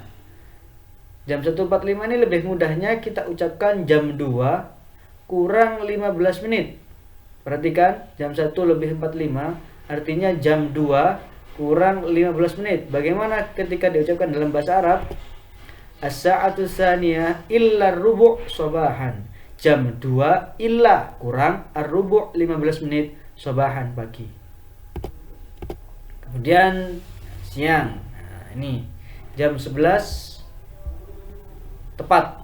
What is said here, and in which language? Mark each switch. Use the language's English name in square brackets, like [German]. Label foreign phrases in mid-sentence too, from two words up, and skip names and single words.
[Indonesian] Jam 1:45 ini lebih mudahnya kita ucapkan jam 2 kurang 15 menit. Perhatikan, jam 1 lebih 45 artinya jam 2 kurang 15 menit. Bagaimana ketika diucapkan dalam bahasa Arab? [Arabic] الساعة الثانية إلا ربع صباحا, jam 2 illa kurang ar-rubu' 15 menit sobahan, pagi. [Indonesian] Kemudian siang. Nah, ini jam 11 tepat.